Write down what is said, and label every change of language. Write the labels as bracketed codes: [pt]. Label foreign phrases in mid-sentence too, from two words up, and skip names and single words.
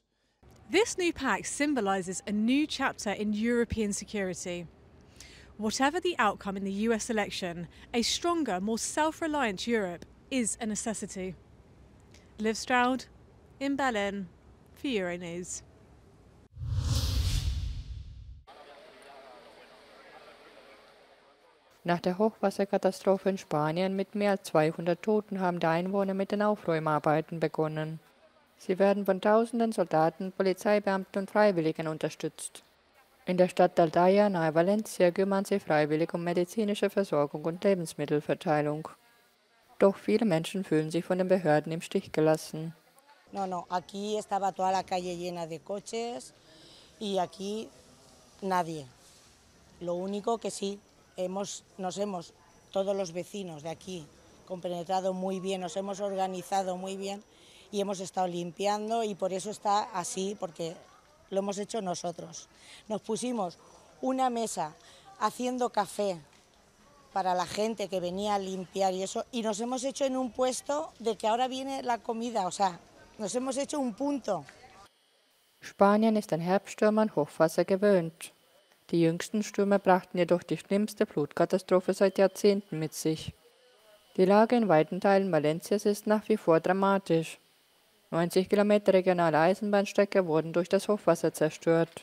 [en] This new pact symbolises a new chapter in European security. Whatever the outcome in the US election, a stronger, more self-reliant Europe is a necessity. Liv Stroud in Berlin for Euronews. [de] Nach der Hochwasserkatastrophe in Spanien mit mehr als 200 Toten haben die Einwohner mit den Aufräumarbeiten begonnen. Sie werden von tausenden Soldaten, Polizeibeamten und Freiwilligen unterstützt. In der Stadt Aldaya nahe Valencia kümmern sie freiwillig um medizinische Versorgung und Lebensmittelverteilung. Doch viele Menschen fühlen sich von den Behörden im Stich gelassen. [es] No, aquí estaba toda la calle llena de coches y aquí nadie. Lo único que sí, todos los vecinos de aquí compenetrado muy bien, nos hemos organizado muy bien y hemos estado limpiando y por eso está así, porque lo hemos hecho nosotros. Nos pusimos una mesa haciendo café para la gente que venía a limpiar y eso, y nos hemos hecho en un puesto de que ahora viene la comida, o sea, nos hemos hecho un punto. [de] Spanien ist an Herbststürme und Hochwasser gewöhnt. Die jüngsten Stürme brachten jedoch die schlimmste Flutkatastrophe seit Jahrzehnten mit sich. Die Lage in weiten Teilen Valencias ist nach wie vor dramatisch. 90 Kilometer regionale Eisenbahnstrecke wurden durch das Hochwasser zerstört.